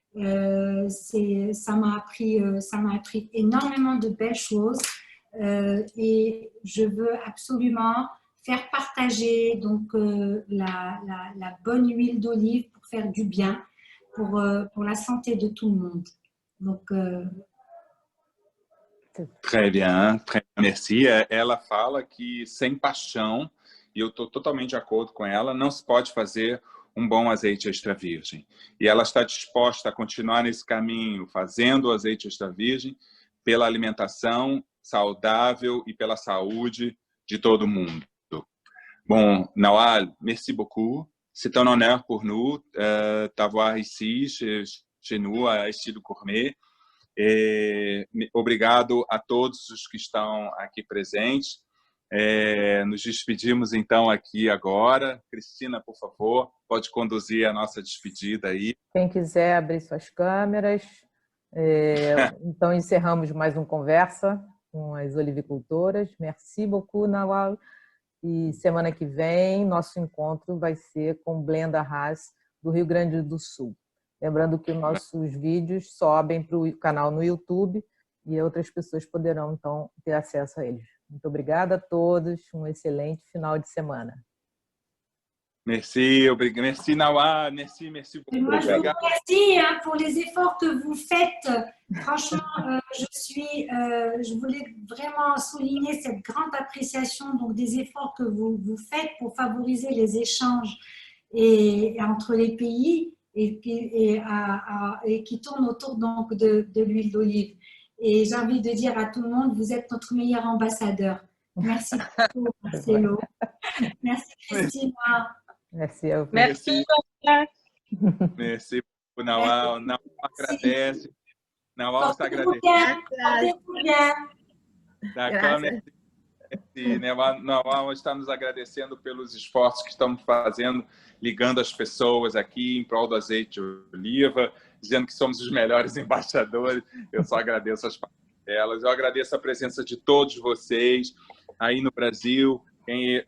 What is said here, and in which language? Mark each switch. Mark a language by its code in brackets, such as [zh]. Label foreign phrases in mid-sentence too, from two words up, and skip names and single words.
[fr] Ça m'a appris énormément de belles choses et je veux absolument faire partager donc la bonne huile d'olive pour faire du bien. Pour la santé de tout le monde. Donc, Très bien, merci. [pt] Ela fala que sem paixão, e eu estou totalmente de acordo com ela, não se pode fazer um bom azeite extra virgem. E ela está disposta a continuar nesse caminho, fazendo o azeite extra virgem pela alimentação saudável e pela saúde de todo mundo. [fr] Bon, Nawal, merci beaucoup. C'est un honneur pour nous d'avoir ici, chez nous, à Estilo Gourmet. [pt] E obrigado a todos os que estão aqui presentes. Nos despedimos, então, aqui agora. Cristina, por favor, pode conduzir a nossa despedida aí. Quem quiser abrir suas câmeras. Então, encerramos mais uma conversa com as olivicultoras. [fr] Merci beaucoup, Nawal. [pt] E semana que vem, nosso encontro vai ser com Blenda Haas, do Rio Grande do Sul. Lembrando que nossos vídeos sobem para o canal no YouTube e outras pessoas poderão, então, ter acesso a eles. Muito obrigada a todos, um excelente final de semana. [fr] Merci, obrigado. Merci, Nawa. Merci beaucoup. Moi, je vous remercie pour les efforts que vous faites. Franchement, je voulais vraiment souligner cette grande appréciation donc, des efforts que vous faites pour favoriser les échanges entre les pays et qui tournent autour donc, de l'huile d'olive. Et j'ai envie de dire à tout le monde, vous êtes notre meilleur ambassadeur. Merci beaucoup, Marcelo. Merci, Cristina. Merci à vous. Merci. Merci beaucoup, [pt] Nawa. Nawa agradece. Nawa está agradecendo. [fr] D'accord, merci. [pt] Nawa está nos agradecendo pelos esforços que estamos fazendo, ligando as pessoas aqui em prol do azeite de oliva, dizendo que somos os melhores embaixadores. Eu só agradeço as palavras delas. Eu agradeço a presença de todos vocês aí no Brasil.